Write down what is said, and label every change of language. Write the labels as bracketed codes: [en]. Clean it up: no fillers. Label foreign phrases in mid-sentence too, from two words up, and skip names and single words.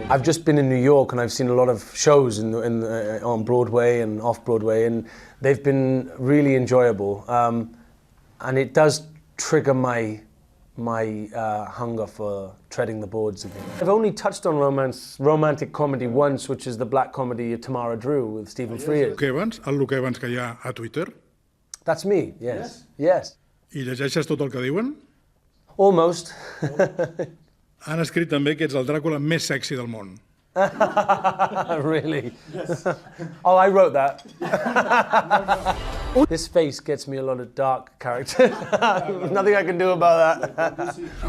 [en] I've just been in New York and I've seen a lot of shows on Broadway and off Broadway, and they've been really enjoyable. And it does trigger my hunger for treading the boards again. I've only touched on romantic comedy once, which is the black comedy Tamara Drew with Stephen Frears. [ca] El que abans que hi ha a Twitter. [en] That's me, yes. Yes. [ca] I llegeixes tot el que diuen? [en] Almost. [ca] Han escrit també que ets el Dràcula més sexy del món. [en] Really? Yes. Oh, I wrote that. This face gets me a lot of dark characters. Nothing I can do about that.